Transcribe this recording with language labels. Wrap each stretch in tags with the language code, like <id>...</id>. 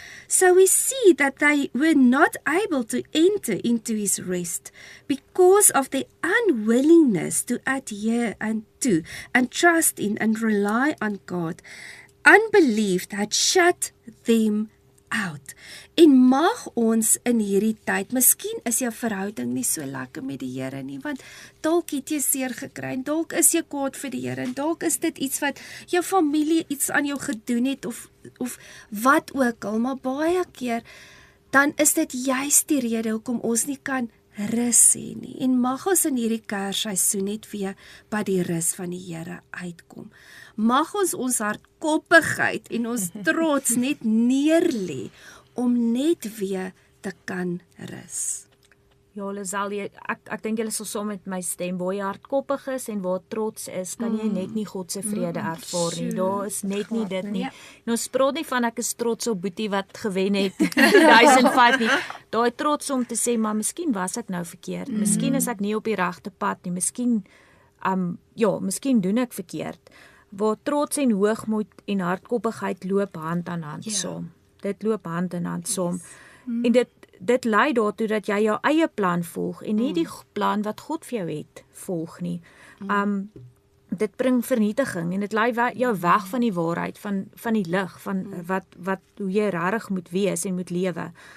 <en>So we see that they were not able to enter into his rest because of their unwillingness to adhere to and trust in and rely on God. Unbelief had shut them out.</en> <af>En mag ons in hierdie tyd, miskien is jou verhouding nie so lekker met die Here nie, want dalk het jy seer gekry, en dalk is jy kwaad vir die Here, en dalk is dit iets wat jou familie iets aan jou gedoen het, of wat ook al, maar baie keer, dan is dit juist die rede hoekom ons nie kan rus hê nie, en mag ons in hierdie Kersseisoen net weer by die rus van die Here uitkom. Mag ons hardkoppigheid en ons trots net neerlê, om net weer te kan rus. Ja, Lizel, ek dink julle sal saam met my stem, waar jy hardkoppig is en waar trots is, kan jy net nie God se vrede ervaar nie. Daar is net nie dit nie. En ons praat nie van ek is trots op Boetie wat gewen het 2005 nie. Daai trots om te sê, maar miskien was ek nou verkeerd. Miskien is ek nie op die regte pad nie. Miskien miskien doen ek verkeerd. Waar trots en hoogmoed en hardkoppigheid loop hand aan hand saam. Dit loop hand in hand saam. En dit lei daartoe dat jy jou eie plan volg en nie die plan wat God vir jou het volg nie. Dit bring vernietiging en dit lei jou weg van die waarheid, van die lig, van wat hoe jy regtig moet wees en moet lewe.</af>